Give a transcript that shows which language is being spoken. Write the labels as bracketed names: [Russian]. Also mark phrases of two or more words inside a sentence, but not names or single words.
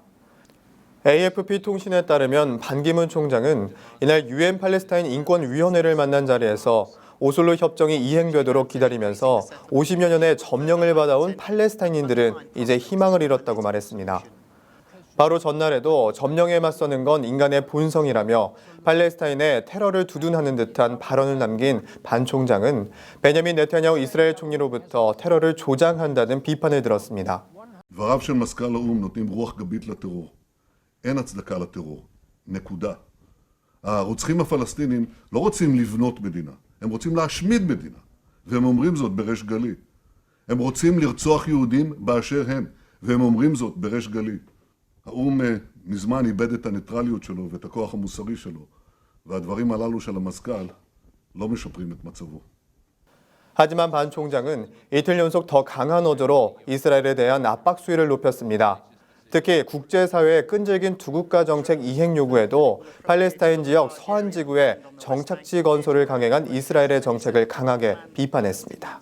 [Korean] AFP 통신에 따르면 반기문 총장은 이날 유엔 팔레스타인 인권위원회를 만난 자리에서 오슬로 협정이 이행되도록 기다리면서 50여 년의 점령을 받아온 팔레스타인인들은 이제 희망을 잃었다고 말했습니다. 바로 전날에도 점령에 맞서는 건 인간의 본성이라며 팔레스타인의 테러를 두둔하는 듯한 발언을 남긴 반 총장은 베냐민 네타냐후 이스라엘 총리로부터 테러를 조장한다는 비판을 들었습니다. [Hebrew] דבריו של מזכ"ל האו"ם נותנים רוח גבית לטרור. אין הצדקה לטרור. נקודה. הרוצחים הפלסטינים לא רוצים לבנות מדינה, הם רוצים להשמיד מדינה, והם אומרים זאת בריש גלי. הם רוצים לרצוח יהודים באשר הם, והם אומרים זאת בריש גלי. האו"ם מזמן איבד את הניטרליות שלו ואת הכוח המוסרי שלו, והדברים הללו של המזכ"ל לא משפרים את מצבו. [Korean] 하지만 반 총장은 이틀 연속 더 강한 어조로 이스라엘에 대한 압박 수위를 높였습니다. 특히 국제사회의 끈질긴 두 국가 정책 이행 요구에도 팔레스타인 지역 서안 지구의 정착지 건설을 강행한 이스라엘의 정책을 강하게 비판했습니다.